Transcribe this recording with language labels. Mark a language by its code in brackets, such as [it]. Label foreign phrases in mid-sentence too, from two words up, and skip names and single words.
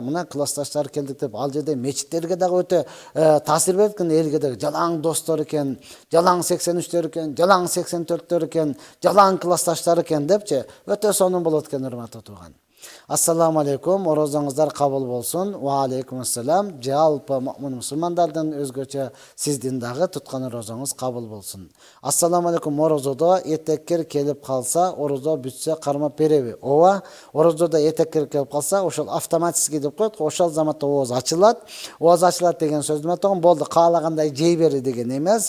[ky] Мына классташтар келдик деп ал жерде мечиттерге дагы өтө таасир берет экен, элге дагы жалаң достор экен, жалаң 83-төр экен, жалаң 84-төр экен, жалаң классташтар экен депчи өтө сонун болот экен урматтуу тууган. [ar] السلام عليكم, [ky] орозоңуздар кабыл болсун. [ar] وعليكم السلام. [ky] Жалпы мусулмандардын өзгөчө сиздин дагы туткан орозоңуз кабыл болсун. [ar] السلام عليكم. [ky] Орозодо этеккер келип калса, орозо бүтсө кармап береби? Ооба, орозодо этеккер келип калса, ошол автоматически деп коет, ошол заматта ооз ачылат. Ооз ачылат деген сөздү айтган болду, каалагандай жей бери деген эмес.